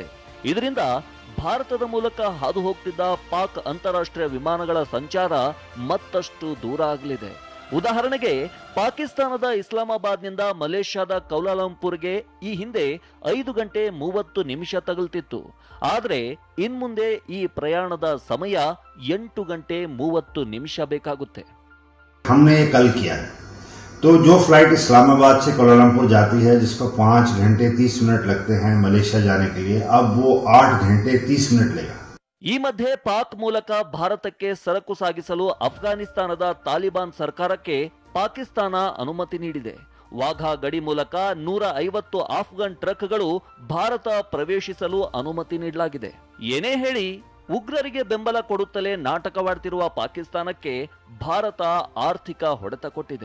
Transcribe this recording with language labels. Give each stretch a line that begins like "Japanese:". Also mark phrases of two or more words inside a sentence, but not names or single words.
Kannada: ಇದರಿಂದ ಭಾರತದ ಮೂಲಕ ಹಾದು ಹೋಗ್ತಿದ್ದ ಪಾಕ್ ಅಂತಾರಾಷ್ಟ್ರೀಯ ವಿಮಾನಗಳ ಸಂಚಾರ ಮತ್ತಷ್ಟು ದೂರ ಆಗಲಿದೆ. ಉದಾಹರಣೆಗೆ ಪಾಕಿಸ್ತಾನದ ಇಸ್ಲಾಮಾಬಾದ್ನಿಂದ ಮಲೇಷ್ಯಾದ ಕೌಲಾಲಂಪುರ್ಗೆ ಈ ಹಿಂದೆ 5 ಗಂಟೆ 30 ನಿಮಿಷ ತಗುಲ್ತಿತ್ತು. ಆದ್ರೆ ಇನ್ಮುಂದೆ ಈ ಪ್ರಯಾಣದ ಸಮಯ 8 ಗಂಟೆ 30 ನಿಮಿಷ ಬೇಕಾಗುತ್ತೆ.
Hindi: हमने ये कल किया तो जो फ्लाइट इस्लामाबाद से कोलालमपुर जाती है जिसको 5 घंटे 30 मिनट लगते हैं मलेशिया जाने के लिए, अब वो 8 घंटे 30 मिनट लेगा.
Kannada: ಈ ಮಧ್ಯೆ ಪಾಕ್ ಮೂಲಕ ಭಾರತಕ್ಕೆ ಸರಕು ಸಾಗಿಸಲು ಅಫ್ಘಾನಿಸ್ತಾನದ ತಾಲಿಬಾನ್ ಸರ್ಕಾರಕ್ಕೆ ಪಾಕಿಸ್ತಾನ ಅನುಮತಿ ನೀಡಿದೆ. ವಾಘಾ ಗಡಿ ಮೂಲಕ 150 ಆಫ್ಘನ್ ಟ್ರಕ್ಗಳು ಭಾರತ ಪ್ರವೇಶಿಸಲು ಅನುಮತಿ ನೀಡಲಾಗಿದೆ. ಏನೇ ಹೇಳಿ ಉಗ್ರರಿಗೆ ಬೆಂಬಲ ಕೊಡುತ್ತಲೇ ನಾಟಕವಾಡ್ತಿರುವ ಪಾಕಿಸ್ತಾನಕ್ಕೆ ಭಾರತ ಆರ್ಥಿಕ ಹೊಡೆತ ಕೊಟ್ಟಿದೆ.